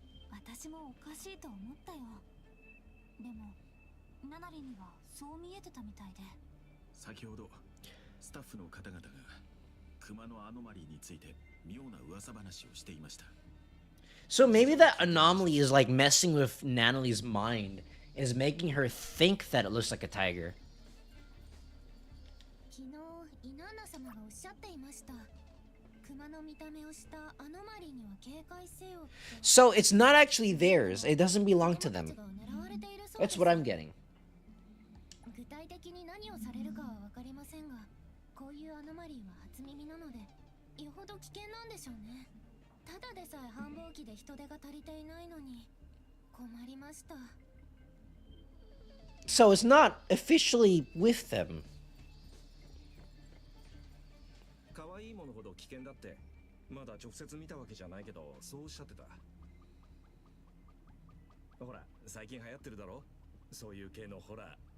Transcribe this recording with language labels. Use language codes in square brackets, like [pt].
[ja] 私もおかしいと思ったよ。でもナナリにはそう見えてたみたいで。先ほどスタッフの方々がクマのアノマリーについて妙な噂話をしていました。 [en] So maybe that anomaly is like messing with Nanali's mind, is making her think that it looks like a tiger. [ja] 昨日イナーナ様がおっしゃっていました。熊の見た目をしたアノマリーには警戒せよって。 [en] So it's not actually theirs. It doesn't belong to them. That's what I'm getting. [ja] 具体的に何をされるかはわかりませんが、こういうアノマリーは初耳なので、よほど危険なんでしょうね。ただでさえ繁忙期で人手が足りていないのに困りました。 [en] So it's not officially with them. [ja] 可愛いものほど危険だって、まだ直接見たわけじゃないけど、そうおっしゃってた。ほら、最近流行ってるだろ、そういう系のホラー。